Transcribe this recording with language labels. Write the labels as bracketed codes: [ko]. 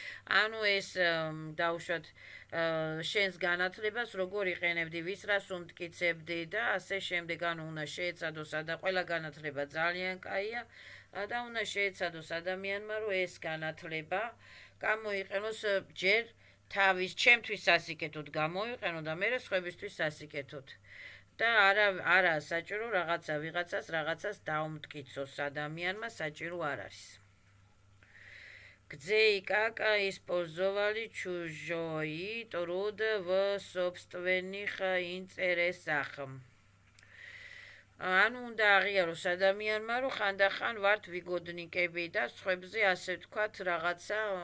[ka] ანუ ეს დავუშვათ შენს განათლებას როგორ იყენებდი, ვის რას უმტკიცებდი და ასე შემდეგ, ანუ უნდა შეეცადოს და ყველა განათლება ძალიან კაია და უნდა შეეცადოს ადამიანმა რომ ეს განათლება გამოიყენოს ჯერ თავის ჩემთვის სასიკეთოდ გამოიყენო და მერე სხვებისთვის სასიკეთოდ. და არა საჭირო რაღაცას დაუმტკიცოს ადამიანმა, საჭირო არ არის. [ru] Где и как использовали чужой труд в собственных интересах. [ka] ანუ უნდა აღიაროს ადამიანმა, რომ ხანდახან ვართ ვიგოდნიკები და სხვებზე ასე ვთქვათ რაღაცა